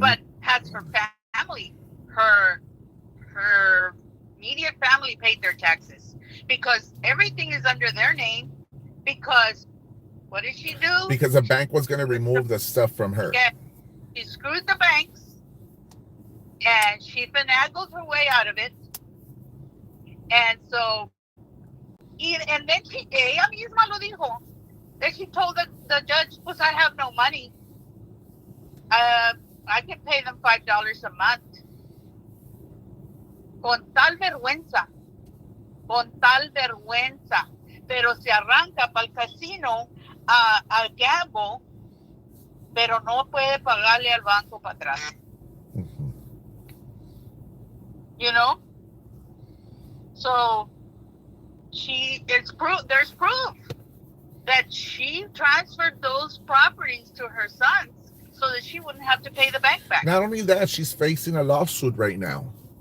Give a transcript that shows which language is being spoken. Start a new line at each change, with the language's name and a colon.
English: but has her family, her immediate family paid their taxes because everything is under their name. Because what did she do? Because the bank was going to remove the stuff from her. Yeah, she screwed the banks, and she finagled her way out of it. And so, and then
Spanish: ella misma lo dijo.
English: Then she told the judge,
Spanish: pues
English: I have no money. I can pay them $5 a month.
Spanish: Con tal vergüenza. Con tal vergüenza. Pero se arranca para el casino
English: a gamble,
Spanish: pero no puede pagarle al banco para atrás. Mm-hmm.
English: You know? So there's proof that she transferred those properties to her sons so that she wouldn't have to pay the bank back. Not only that, she's facing a lawsuit right now.